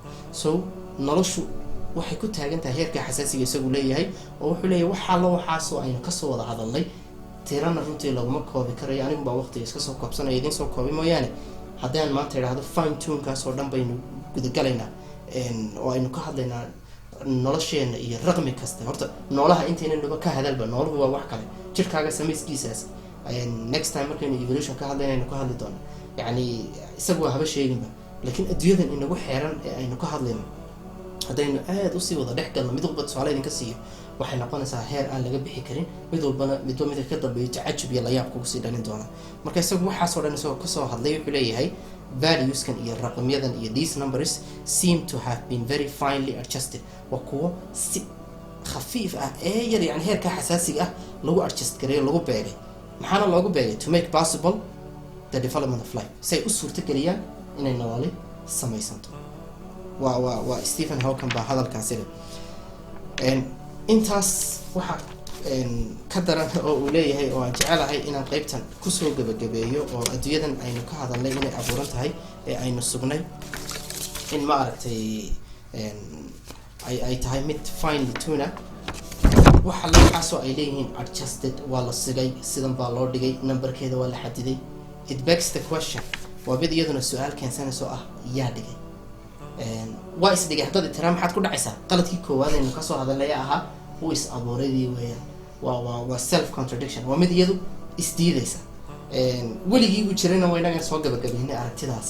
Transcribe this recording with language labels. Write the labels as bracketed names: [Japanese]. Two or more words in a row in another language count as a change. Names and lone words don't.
[Somali] so noloshu waxay ku taagan tahay heerka xasaasiga isagu leeyahay oo wuxuu leeyahay waxa la waxaasoo aynu ka soo wada hadalnay tirana runtii laguma koobi karayo. anigu baa waqtiga iska soo koobsanaya idin soo koobi mooyaane haddaan maanta idhaahdo [English] fine tune [Somali] kaas oo dhan baynu gudagalaynaa oo aynu ka hadlaynaa nolosheena iyo raqmi kasta. horta noolaha intaynanuba ka hadalba nooluhu waa wax kale jirkaaga samayskiisaas [English] next time [Somali] markaynu evolution ka hadlaynaynu ka hadli doono yacni isagu waa haba sheeginba. laakiin adduunyadan inagu xeeran ee aynu ka hadlayno haddaynu aad usii wada dhex galno mid walba tusaale idinka siiyo waxay noqonaysaa heer aan laga bixi karin. mid walbana midba midka ka dambeeyo tacajub iyo layaab kugu sii dhalin doona. marka isagu waxaasoo dhan isagoo kasoo hadlay wuxuu leeyahay valueskan iyo raqamyadan iyo [English] these numbers seem to have been very finely adjusted. [Somali] waa kuwo si khafiif ah ee yar yani heerka xasaasiga ah lagu adjust gareeyo lagu beegay. maxaana loogu beegay [English] to make possible the development of life [Somali] say u suurta geliyaan inay nololi samaysanto. waa Stephen Hawking baa hadalkaasi leh. intaas waxa ka daran oo uu leeyahay oo aan jecelahay inaan qaybtan kusoo gabagabeeyo oo adduunyadan aynu ka hadalnay inay abuuran tahay ee aynu sugnay in ma aragtay ay tahay mid [English] finely tuned [Somali] waxa la xaso ay leeyihiin adjusted waa la sigay sidan baa loo dhigay numberkeeda waa la xadiday. [English] it begs the question [Somali] waa mid iyaduna su'aal keensanayso ah yaa dhigay waa is dhigay haddii tira maxaad ku dhacaysaa qaladkii koowaad aynu ka soo hadalnay ahaa wuu is abuuradii weeyaan waa [English] self contradiction [Somali] waa mid iyadu isdiidaysa. weligii uu jirayna waa inaga soo gabagabaynay aragtidaasi.